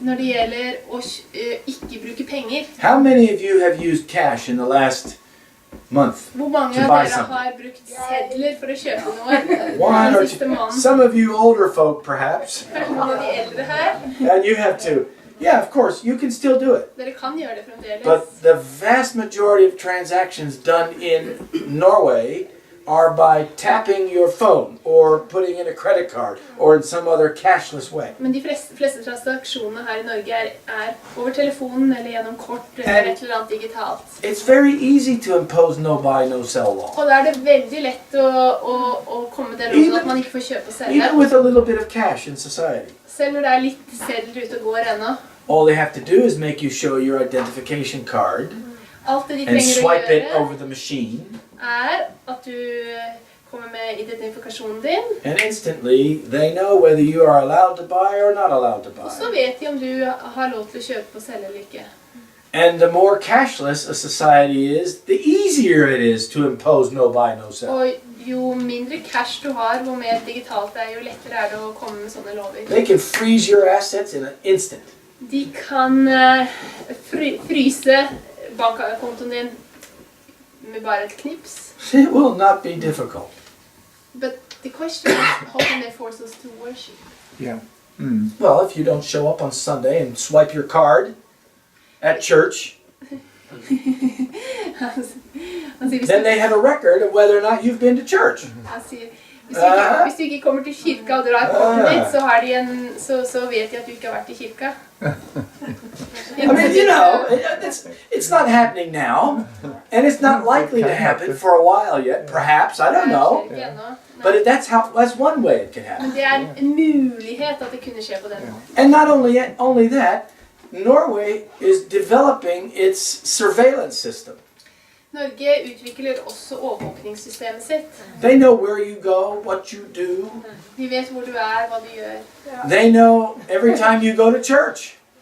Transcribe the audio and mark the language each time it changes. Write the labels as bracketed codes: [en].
[no] når det gjelder å ikke bruke penger. [en] How many of you have used cash in the last month? [no] Hvor mange [en] To [no] av [en] buy [no] dere [en] something. [no] har brukt sedler for å kjøpe noe [en] One or [no] den siste [en] two. [no] måneden? [en] Some of you older folk, perhaps, [no] Kanskje noen av de eldre her? [en] and you have to. Yeah, of course, you can still do it. [no] Dere kan gjøre det fremdeles. [en] But the vast majority of transactions done in Norway are by tapping your phone or putting in a credit card or in some other cashless way. [no] Men de fleste transaksjonene her i Norge er over telefonen eller gjennom kort eller et eller annet digitalt. [en] It's very easy to impose no buy, no sell law. [no] Og da er det veldig lett å komme med det rådet at man ikke får kjøpe og selge. [en] Even with a little bit of cash in society. [no] Selv når det er litt sedler ute og går ennå. [en] All they have to do is make you show your identification card [no] Alt det de [en] and [no] trenger å [en] swipe it [no] gjøre [en] over the machine, [no] er at du kommer med identifikasjonen din, [en] and instantly they know whether you are allowed to buy or not allowed to [no] og [en] buy. [no] så vet de om du har lov til å kjøpe og selge eller ikke. [en] And the more cashless a society is, the easier it is to impose no buy, no sell. [no] Og jo mindre cash du har, hvor mer digitalt det er, jo lettere er det å komme med sånne lover. [en] They can freeze your assets in an instant. [no] De kan fryse bankkontoen din med bare et knips. [en] It will not be difficult. But the question is, how can they force us to worship? [no] Ja. [en] Well, if you don't show up on Sunday and swipe your card at church, [no] Han sier, [en] then they have a record of whether or not you've been to church. [no] han sier hvis du ikke kommer til kirka og drar kortet ditt, så, har de så vet de at du ikke har vært i kirka. [en] I mean, you know, it's not happening now, and it's not likely to happen for a while yet. Perhaps, I don't know. But that's one way it can happen. [no] Men det er en mulighet at det kunne skje på den måten. [en] And not only that, Norway is developing its surveillance system. [no] Norge utvikler også overvåkningssystemet sitt. [en] They know where you go, what you do. [no] De vet hvor du er, hva du gjør. [en] They know every time you go to church.